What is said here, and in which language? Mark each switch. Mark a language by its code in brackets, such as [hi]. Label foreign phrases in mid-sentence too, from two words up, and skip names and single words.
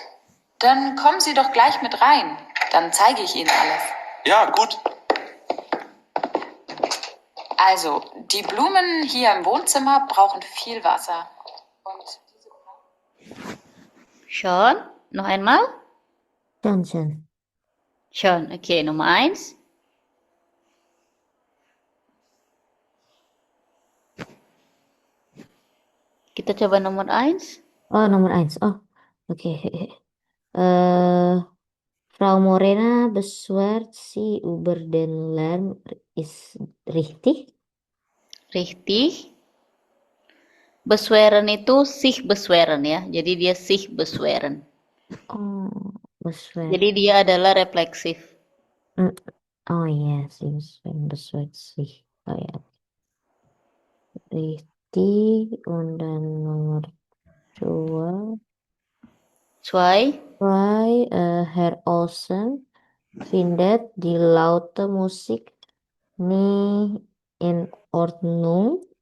[de] Dann kommen Sie doch gleich mit rein. Dann zeige ich Ihnen alles. Ja, gut. Also, die Blumen hier im Wohnzimmer brauchen viel Wasser. Und Sean, noch einmal. Johnson. Sean, [id] oke, Nummer 1. Kita coba nomor 1. Oh, nomor 1. Oh, oke. [de] Frau Morena beschwert sie über den Lärm. Ist richtig? Richtig. [id] Beschweren itu [de] sich beschweren [id] ya. Jadi dia [de] sich beschweren. Oh, beschweren. [id] Jadi dia adalah refleksif. Mm, Oh iya sih, beschweren sih. Oh ya. [de] Richtig. Und dann nomor 2. Zwei. Herr Olsen findet die laute Musik nicht in Ordnung.